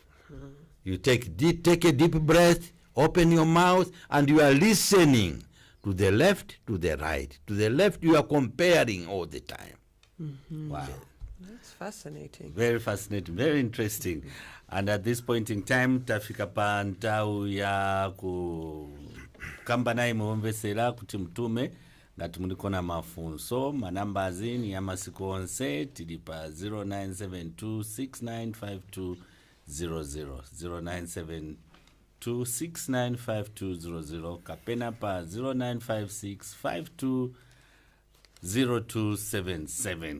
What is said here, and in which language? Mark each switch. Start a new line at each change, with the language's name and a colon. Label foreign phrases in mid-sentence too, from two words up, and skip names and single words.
English: You take a deep breath, open your mouth, and you are listening to the left, to the right. To the left, you are comparing all the time. Wow. That's fascinating. Very fascinating, very interesting. And at this point in time,
Nyanja: tafika pa ntau ya kukamba naye muomvesera kuti mtume ngati muliko na mafunso. Manambazi ni ya masiku onse tili pa 0972695200 0972695200 kapena pa 0956520277.